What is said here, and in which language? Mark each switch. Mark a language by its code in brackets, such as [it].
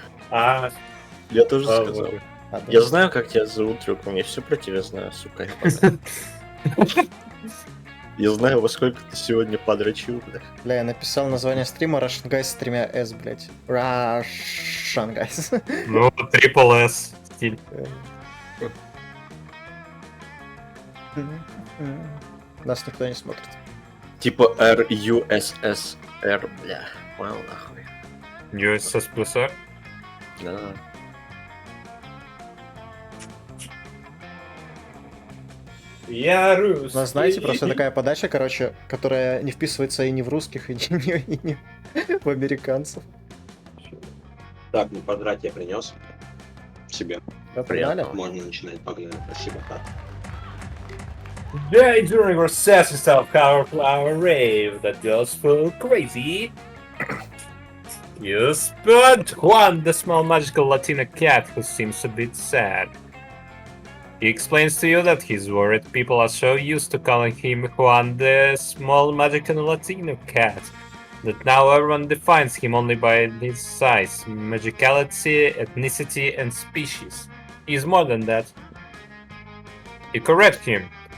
[ru] А, Я тоже слава сказал. богу. Ладно. Я знаю, как тебя зовут, Трюком, я все про тебя знаю, сука. Я знаю, во сколько ты сегодня подрочил, бля. Бля, я написал название стрима Russian Guys с 3 S, блядь. [en] Russian Guys. [ru] Ну, Triple S стиль. Нас никто не смотрит. Типа RUSSR, бля. Понял, нахуй. USS плюс R. Да. Я рус. У нас, знаете, просто такая подача, короче, которая не вписывается и не в русских, и не в американцев. Так, ну подрать я принес себе. Да, погнали? Можно начинать, погнали. Спасибо. [en] Today, during our sessions of our flower rave that goes full crazy, you spot Juan, the small magical Latina cat who seems a bit sad. He explains to you that he's worried people are so used to calling him Juan, the small magical Latino cat, that now everyone defines him only by his size, magicality, ethnicity, and species. He's more than that. You correct him.